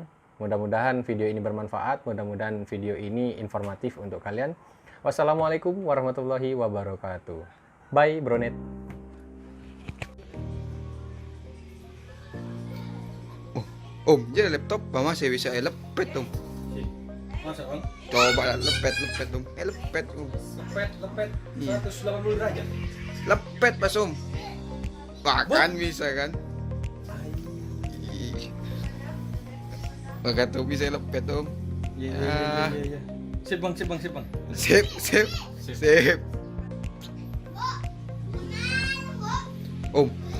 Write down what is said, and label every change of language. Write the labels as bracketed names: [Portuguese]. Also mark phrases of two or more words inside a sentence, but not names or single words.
[Indonesian] Mudah-mudahan video ini bermanfaat, mudah-mudahan video ini informatif untuk kalian. [Arabic] والسلام عليكم ورحمة الله وبركاته. [Indonesian] Bye, Bronet. Om, jadi laptop masih bisa lepet om. Masa bang? Coba lah lepet om. Lepet om. Lepet 180 derajat. Lepet pas om. Bahkan bisa kan? Maka tuh bisa lepet om. Iya. Sip bang. Sip. Om.